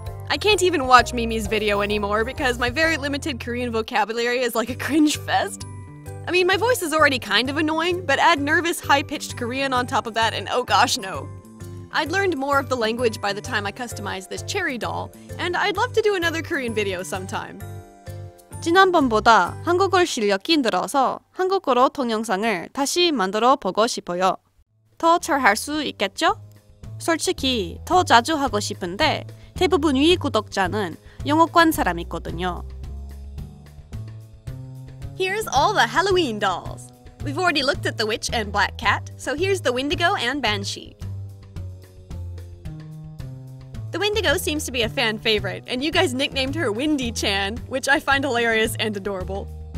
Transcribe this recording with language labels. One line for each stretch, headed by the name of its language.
English: I can't even watch Mimi's video anymore because my very limited Korean vocabulary is like a cringe fest. I mean, my voice is already kind of annoying, but add nervous, high-pitched Korean on top of that and oh gosh, no. I'd learned more of the language by the time I customized this cherry doll, and I'd love to do another Korean video sometime.
Korean: 지난번보다 한국어를 실력이 늘어서 한국어로 동영상을 다시 만들어 보고 싶어요. 더 잘할 수 있겠죠? 솔직히 더 자주 하고 싶은데 대부분의 구독자는 영어권 사람이거든요.
English: Here's all the Halloween dolls. We've already looked at the Witch and Black Cat, so here's the Wendigo and Banshee. The Wendigo seems to be a fan favorite, and you guys nicknamed her Wendy-chan, which I find hilarious and adorable.